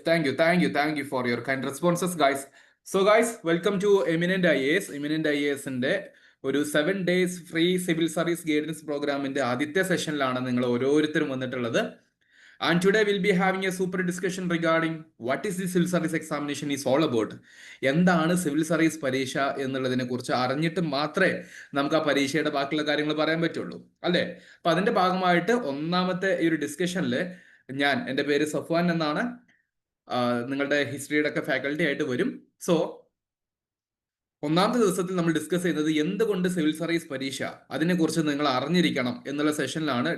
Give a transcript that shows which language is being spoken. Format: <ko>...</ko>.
<en>Thank you for your kind responses, guys. So, guys, welcome to Eminent IAS.</en> <ml>Eminent IASന്റെ ഒരു 7 days free civil service guidance പ്രോഗ്രാമിന്റെ ആദ്യത്തെ സെഷനിലാണ് നിങ്ങൾ ഓരോരുത്തരും വന്നിട്ടുള്ളത്.</ml> <en>And today we'll be having a super discussion regarding what is the civil service examination is all about.</en> <ml>എന്താണ് civil service പരീക്ഷ എന്നുള്ളതിനെ കുറിച്ച് അറിഞ്ഞിട്ട് മാത്രമേ നമുക്ക് ആ പരീക്ഷയുടെ ബാക്കിയുള്ള കാര്യങ്ങൾ പറയാൻ പറ്റുള്ളൂ, അല്ലേ? അപ്പൊ അതിന്റെ ഭാഗമായിട്ട് ഒന്നാമത്തെ ഈ ഒരു ഡിസ്കഷനിൽ എൻ്റെ പേര് സഫ്വാൻ എന്നാണ്. നിങ്ങളുടെ ഹിസ്റ്ററിയുടെ ഒക്കെ ഫാക്കൽറ്റി ആയിട്ട് വരും. സോ ഒന്നാമത്തെ ദിവസത്തിൽ നമ്മൾ ഡിസ്കസ് ചെയ്യുന്നത് എന്തുകൊണ്ട് സിവിൽ സർവീസ് പരീക്ഷ അതിനെക്കുറിച്ച് നിങ്ങൾ അറിഞ്ഞിരിക്കണം എന്നുള്ള സെഷനിലാണ്.</ml>